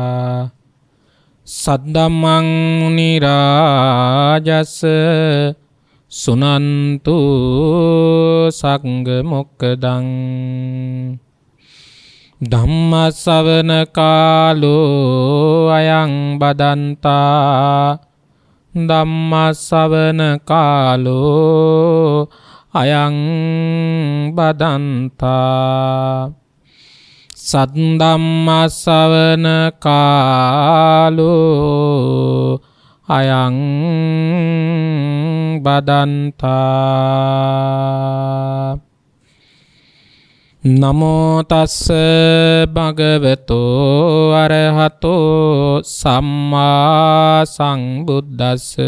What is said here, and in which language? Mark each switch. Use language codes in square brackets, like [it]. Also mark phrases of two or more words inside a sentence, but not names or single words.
[pi] सद्धम्मं मुनिराजस् सुनन्तु संघमुक्तं धम्मश्रवण कालो अयं बदन्ता ධම්මස්සවන කාලෝ අයං බදන්තා සද්ධම්මස්සවන කාලෝ අයං බදන්තා නමෝ තස්ස භගවතෝ අරහතෝ සම්මා සම්බුද්දස්ස